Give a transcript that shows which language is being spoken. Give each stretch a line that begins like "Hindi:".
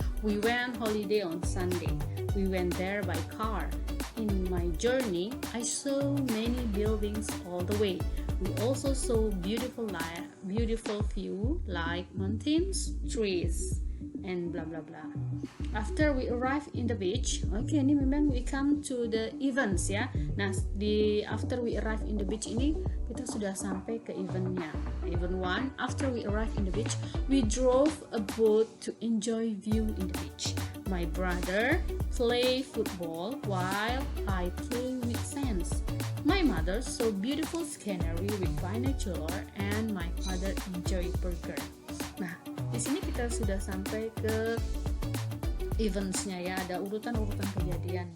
English: We went holiday on Sunday. We went there by car. In my journey, I saw many buildings all the way. We also saw beautiful view like mountains, trees, and blah blah blah. After we arrive in the beach, okay,
Indonesian: ini memang
English: we come to the events ya.
Indonesian: Nah,
English: after we arrive in the beach
Indonesian: ini kita sudah sampai ke eventnya.
English: Event 1, after we arrive in the beach, we drove a boat to enjoy view in the beach. My brother play football while I play with sands. My mother saw beautiful scenery with binocular, and my father enjoy burger.
Indonesian: Nah, di sini kita sudah sampai ke eventsnya ya, ada urutan-urutan kejadian.